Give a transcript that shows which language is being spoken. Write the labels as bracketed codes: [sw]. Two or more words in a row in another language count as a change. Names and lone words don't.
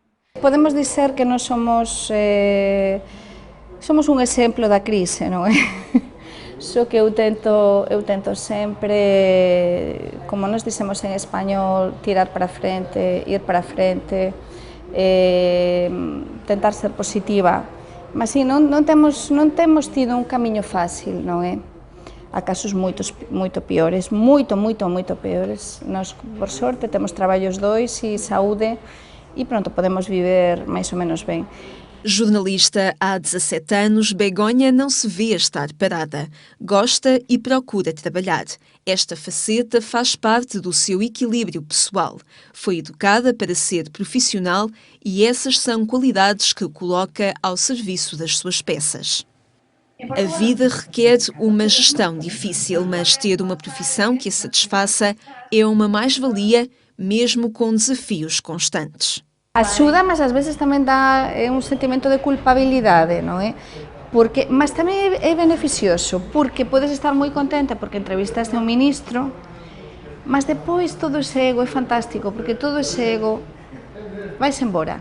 [gl] Podemos dizer que nós somos un exemplo da crise, non é? Só que eu tento sempre, como nós dicemos en español, tirar para frente, ir para frente, tentar ser positiva. [pt] Mas sim, [gl] non temos tido un camiño fácil, non é? Há casos moito peores, moito peores. Nós, por sorte, temos traballos dois e saúde e pronto, [pt] podemos viver mais ou menos bem. Jornalista há 17 anos, Begonha não se vê estar parada. Gosta e procura trabalhar. Esta faceta faz parte do seu equilíbrio pessoal. Foi educada para ser profissional e essas são qualidades que coloca ao serviço das suas peças. A vida requer uma gestão difícil, mas ter uma profissão que a satisfaça é uma mais-valia, mesmo com desafios constantes. [gl] Axuda, mas ás veces tamén dá un sentimento de culpabilidade, non é? Mas tamén é beneficioso, porque podes estar moi contenta porque entrevistaste a un ministro, mas depois todo ese ego é fantástico, porque todo ese ego vais embora.